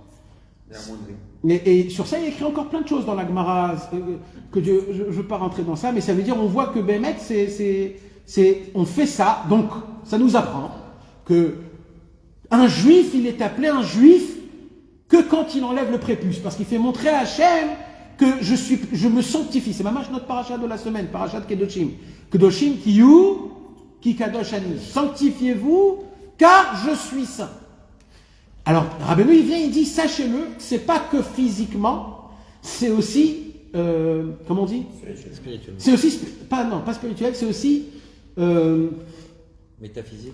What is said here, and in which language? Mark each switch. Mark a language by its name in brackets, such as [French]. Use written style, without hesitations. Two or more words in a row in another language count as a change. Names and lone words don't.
[French] Et sur ça, il y a écrit encore plein de choses dans la Gemara, que je ne veux pas rentrer dans ça, mais ça veut dire, on voit que Bémet, on fait ça, donc ça nous apprend que un juif, il est appelé un juif que quand il enlève le prépuce, parce qu'il fait montrer à Hachem que je me sanctifie. C'est ma notre paracha de la semaine, paracha de Kedoshim. [Hebrew] קדושים תהיו כי קדוש אני, [French] sanctifiez-vous, car je suis saint. Alors, Rabbeinu, il vient, il dit, sachez-le, c'est pas que physiquement, c'est aussi, comment on dit? Spirituellement. C'est aussi, pas spirituel, c'est aussi, Métaphysique.